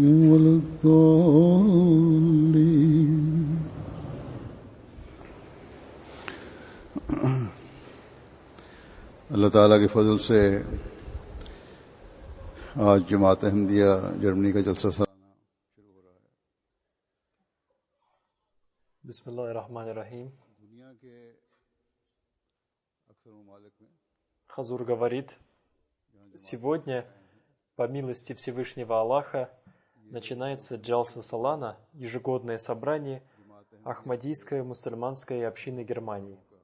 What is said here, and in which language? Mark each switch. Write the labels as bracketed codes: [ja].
[ar] ولا الضالين [hi] अल्लाह ताला के फजल से आज जमात अहमदिया जर्मनी का जलसा सालाना शुरू हो रहा है। [ar] Бисмиллахир-рахманир-рахим. [hi] दुनिया के अक्सर ममालिक में [ru] Хазур говорит, сегодня, по милости Всевышнего Аллаха, начинается Джалса Салана, ежегодное собрание Ахмадийской мусульманской общины Германии.